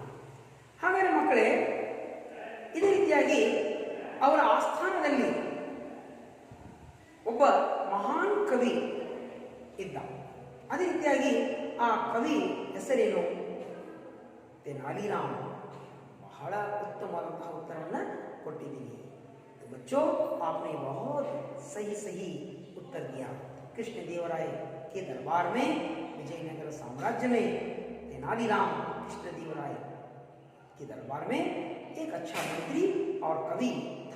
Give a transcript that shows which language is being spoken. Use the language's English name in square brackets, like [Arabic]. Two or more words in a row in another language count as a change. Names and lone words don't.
[Kannada] ಹಾಗಾದರೆ ಮಕ್ಕಳೇ, ಇದೇ ರೀತಿಯಾಗಿ ಅವರ ಆಸ್ಥಾನದಲ್ಲಿ ಒಬ್ಬ ಮಹಾನ್ ಕವಿ ಇದ್ದ. ಅದೇ ರೀತಿಯಾಗಿ ಆ ಕವಿ ಹೆಸರೇನು? ತೆನಾಲಿರಾಮ. ಬಹಳ ಉತ್ತಮವಾದಂತಹ ಉತ್ತರವನ್ನು ಕೊಟ್ಟಿದ್ದೀನಿ. [Hindi] बच्चों आपने बहुत सही उत्तर दिया. कृष्ण देवराय के दरबार में विजयनगर साम्राज्य में तेनालीराम कृष्ण देवराय के दरबार में एक अच्छा मंत्री और कवि था.